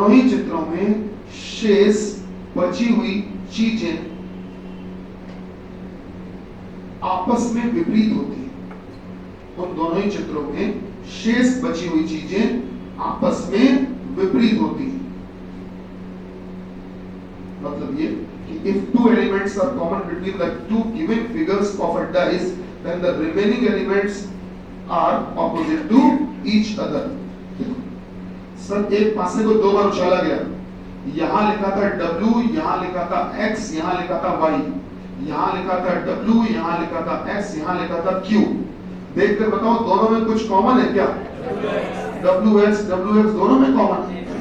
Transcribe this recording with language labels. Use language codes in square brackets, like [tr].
[hi] चित्रों में शेष बची हुई चीजें आपस में विपरीत होती है। उन दोनों ही चित्रों में शेष बची हुई चीजें आपस में विपरीत होती है। मतलब ये कि [en] if two elements are common between the two given figures of a dice, then the remaining elements are opposite to each other. [hi] Sir एक पासे को दो बार उछाला गया, यहां लिखा था W, यहां लिखा था X, यहां लिखा था Y, यहां लिखा था W, यहां लिखा था X, यहां लिखा था Q। देखकर बताओ दोनों में कुछ कॉमन है क्या? WX दोनों में कॉमन है।